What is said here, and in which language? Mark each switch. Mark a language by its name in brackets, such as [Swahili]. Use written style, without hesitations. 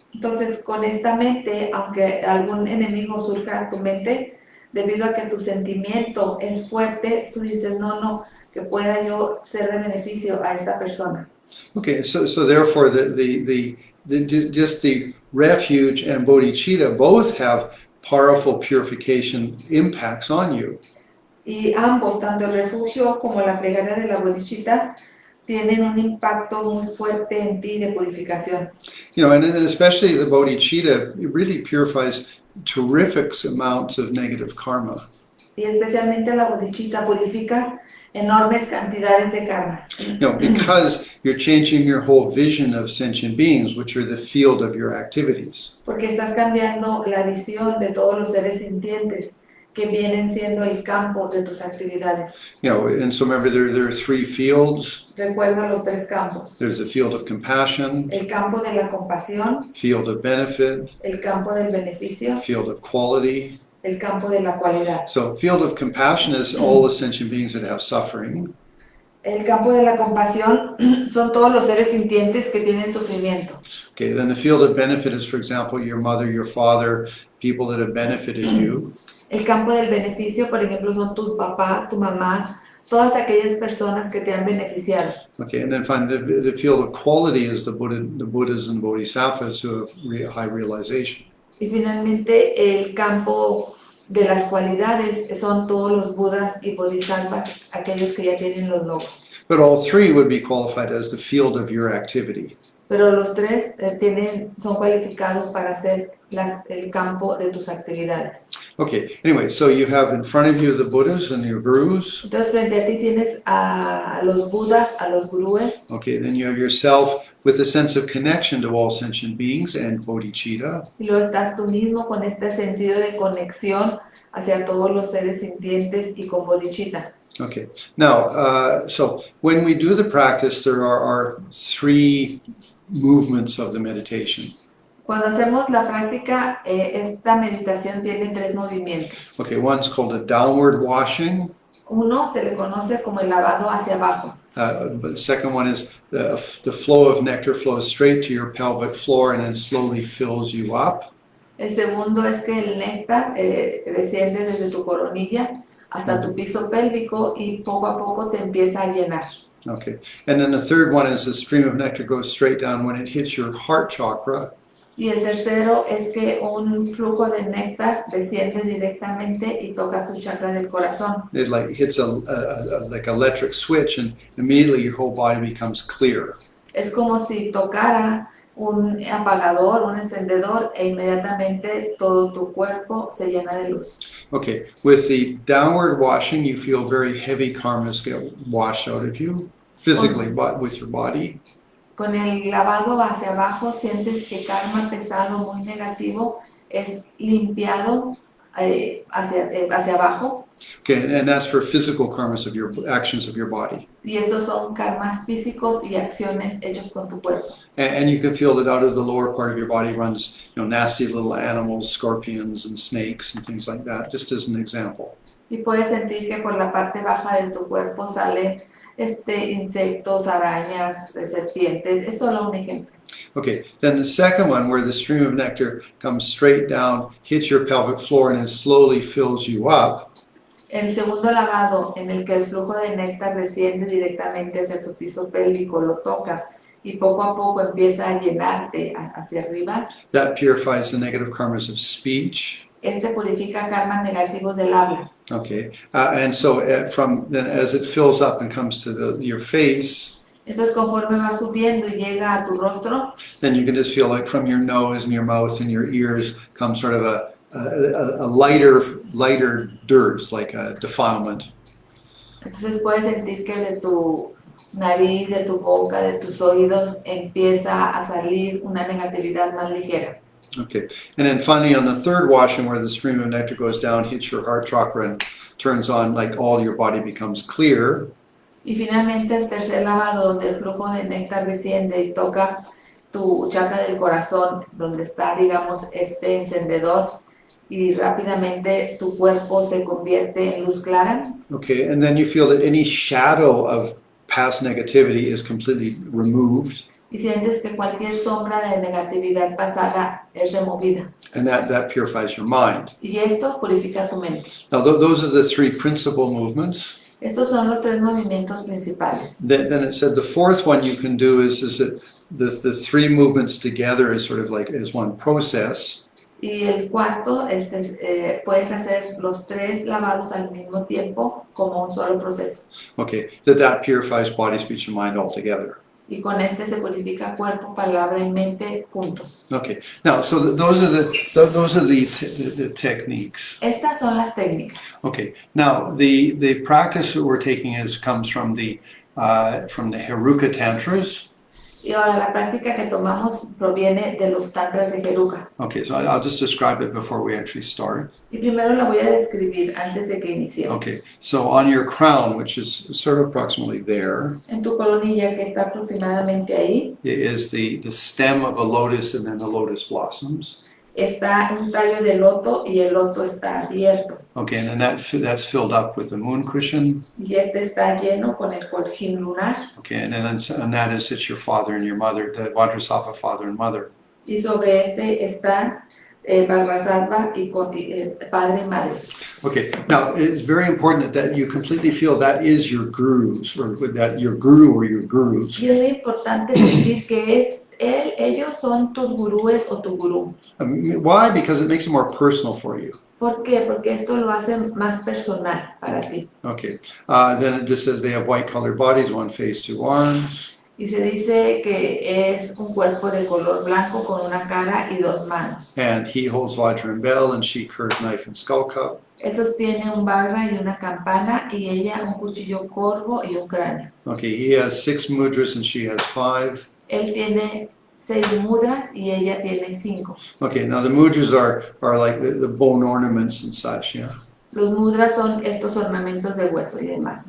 [Spanish] Entonces, con esta mente, aunque algún enemigo surja a tu mente, debido a que tu sentimiento es fuerte, tú dices, no, que pueda yo ser de beneficio a esta persona. [English] Okay, so therefore just the refuge and bodhicitta both have powerful purification impacts on you. [Spanish] Y ambos, tanto el refugio como la plegaria de la bodhicitta, tienen un impacto muy fuerte en ti de purificación. [English] You know, and especially the bodhicitta, it really purifies terrific amounts of negative karma. [Spanish] Y especialmente la bodhicitta purifica enormes cantidades de karma. [English] You know, because you're changing your whole vision of sentient beings, which are the field of your activities. [Spanish] Porque estás cambiando la visión de todos los seres sintientes que vienen siendo el campo de tus actividades. [English] You know, and so remember there are three fields. [Spanish] Recuerda los tres campos. [English] There's the field of compassion, [Spanish] El campo de la compasión, [English] field of benefit, [Spanish] el campo del beneficio, [English] field of quality. [Spanish] el campo de la cualidad. [English] So field of compassion is all the sentient beings that have suffering. [Spanish] El campo de la compasión son todos los seres sintientes que tienen sufrimiento. [English] Okay, then the field of benefit is, for example, your mother, your father, people that have benefited you. [Spanish] El campo del beneficio, por ejemplo, son tus papás, tu mamá, todas aquellas personas que te han beneficiado. [English] Okay, and then finally, the field of quality is the Buddhas and Bodhisattvas who have high realization. [Spanish] Y finalmente, el campo de las cualidades son todos los budas y bodhisattvas, aquellos que ya tienen los logros. [English] But all three would be qualified as the field of your activity. [Spanish] Pero los tres son cualificados para hacer el campo de tus actividades. [English] Okay, anyway, so you have in front of you the Buddhas and your gurus. [Spanish] Entonces, frente a ti tienes a los budas, a los gurúes. [English] Okay, then you have yourself with a sense of connection to all sentient beings and bodhicitta. [Spanish] Y luego estás tú mismo con este sentido de conexión hacia todos los seres sintientes y con bodhicitta. [English] Okay, now, so when we do the practice, there are three movements of the meditation. [Spanish] Cuando hacemos la práctica, esta meditación tiene tres movimientos. [English] Okay, one's called a downward washing. [Spanish] Uno se le conoce como el lavado hacia abajo. [English] But the second one is the flow of nectar flows straight to your pelvic floor and then slowly fills you up. [Spanish] El segundo es que el néctar desciende desde tu coronilla hasta tu piso pélvico y poco a poco te empieza a llenar. [English] Okay, and then the third one is the stream of nectar goes straight down when it hits your heart chakra. [Spanish] Y el tercero es que un flujo de néctar desciende directamente y toca tu chakra del corazón. [English] It like hits a like electric switch and immediately your whole body becomes clear. [Spanish] Es como si tocara un apagador, un encendedor e inmediatamente todo tu cuerpo se llena de luz. [English] Okay, with the downward washing, you feel very heavy karmas get washed out of you physically, but with your body. [Spanish] Con el lavado hacia abajo sientes que karma pesado, muy negativo, es limpiado hacia abajo. [English] Okay, and that's for physical karmas of your actions of your body. [Spanish] Y estos son karmas físicos y acciones hechos con tu cuerpo. [English] And you can feel that out of the lower part of your body runs, nasty little animals, scorpions and snakes and things like that, just as an example. [Spanish] Y puedes sentir que por la parte baja de tu cuerpo salen insectos, arañas, serpientes. Es solo un ejemplo. [English] Okay, then the second one where the stream of nectar comes straight down, hits your pelvic floor and then slowly fills you up. [Spanish] El segundo lavado, en el que el flujo de néctar desciende directamente hacia tu piso pélvico, lo toca y poco a poco empieza a llenarte hacia arriba. [English] That purifies the negative karmas of speech. [Spanish] Purifica karmas negativos del habla. [English] Okay, and so from then as it fills up and comes to your face, [Spanish] Entonces, conforme va subiendo y llega a tu rostro, [English] then you can just feel like from your nose and your mouth and your ears comes sort of a lighter dirt, like a defilement. [Spanish] entonces puedes sentir que de tu nariz, de tu boca, de tus oídos empieza a salir una negatividad más ligera. [English] Okay, and then finally on the third washing where the stream of nectar goes down, hits your heart chakra and turns on, like all your body becomes clear. [Spanish] Y finalmente el tercer lavado, donde el flujo de néctar desciende y toca tu chakra del corazón, donde está, digamos, este encendedor, y rápidamente tu cuerpo se convierte en luz clara. [English] Okay, and then you feel that any shadow of past negativity is completely removed. [Spanish] Y sientes que cualquier sombra de negatividad pasada es removida. [English] And that purifies your mind. [Spanish] Y esto purifica tu mente. [English] Now, those are the three principal movements. [Spanish] Estos son los tres movimientos principales. [English] Then it said the fourth one you can do is that the three movements together is sort of like as one process. [Spanish] Y el cuarto, puedes hacer los tres lavados al mismo tiempo como un solo proceso. [English] Okay, that purifies body, speech, and mind altogether. [Spanish] Y con se purifica cuerpo, palabra y mente juntos. [English] Okay, now so those are the techniques. [Spanish] Estas son las técnicas. [English] Okay, now the practice that we're taking comes from the Heruka Tantras. [Spanish] Y ahora la práctica que tomamos proviene de los tantras de Heruka. [English] Okay, so I'll just describe it before we actually start. [Spanish] Y primero la voy a describir antes de que iniciemos. [English] Okay, so on your crown, which is sort of approximately there, [Spanish] En tu coronilla, que está aproximadamente ahí, [English] is the stem of a lotus and then the lotus blossoms. [Spanish] está un tallo de loto y el loto está abierto. [English] Okay, and then that's filled up with the moon cushion. [Spanish] Y este está lleno con el cojín lunar. [English] Okay, and then on that is it's your father and your mother, the Vajrasattva father and mother. [Spanish] Y sobre este está Vajrasattva y padre y madre. [English] Okay, now it's very important that you completely feel that is your gurus, or that your guru or your gurus. [Spanish] Y es muy importante decir que ellos son tus gurúes o tu gurú. [English] Why? Because it makes it more personal for you. [Spanish] ¿Por qué? Porque esto lo hace más personal para ti. [English] Okay, then it just says they have white colored bodies, one face, two arms. [Spanish] Y se dice que es un cuerpo de color blanco con una cara y dos manos. [English] And he holds Vajra and bell, and she curved knife and skull cup. [Spanish] Él sostiene un barra y una campana y ella un cuchillo corvo y un cráneo. [English] Okay, he has 6 mudras and she has 5. [Spanish] Él tiene 6 mudras y ella tiene 5. [English] Okay, now the mudras are like the bone ornaments and such, yeah. [Spanish] Los mudras son estos ornamentos de hueso y demás.